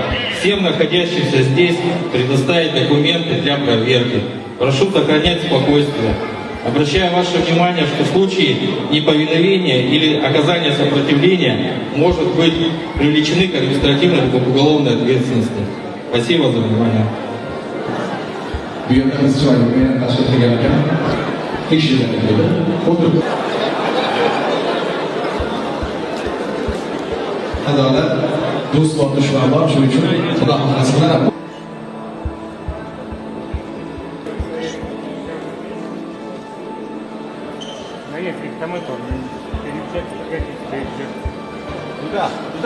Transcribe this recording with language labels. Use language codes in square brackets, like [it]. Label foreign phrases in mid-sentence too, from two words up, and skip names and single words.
[ru] Всем находящимся здесь предоставить документы для проверки. Прошу сохранять спокойствие. Обращаю ваше внимание, что в случае неповиновения или оказания сопротивления может быть привлечены к административной или уголовной ответственности. Спасибо за внимание. [uz] Adolat, do'st va dushmanlar shuning uchun Xudo xohlasa bilan [ru] Куда?